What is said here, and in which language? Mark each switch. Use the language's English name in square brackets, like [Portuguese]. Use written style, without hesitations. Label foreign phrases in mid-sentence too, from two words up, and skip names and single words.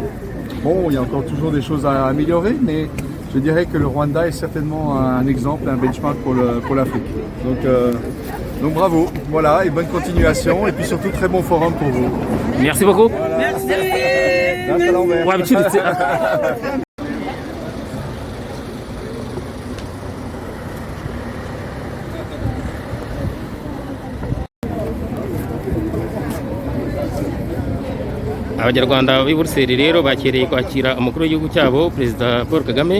[French] Bon, il y a encore toujours des choses à améliorer, mais je dirais que le Rwanda est certainement un exemple, un benchmark pour l'Afrique. Donc bravo, voilà, et bonne continuation, et puis surtout très bon forum pour vous. Merci beaucoup. Merci. [Kinyarwanda] Wabiciriritse. Abanyarwanda b'i Buruseli rero bakereye kwakira umukuru w'igihugu cyabo Perezida Paul Kagame.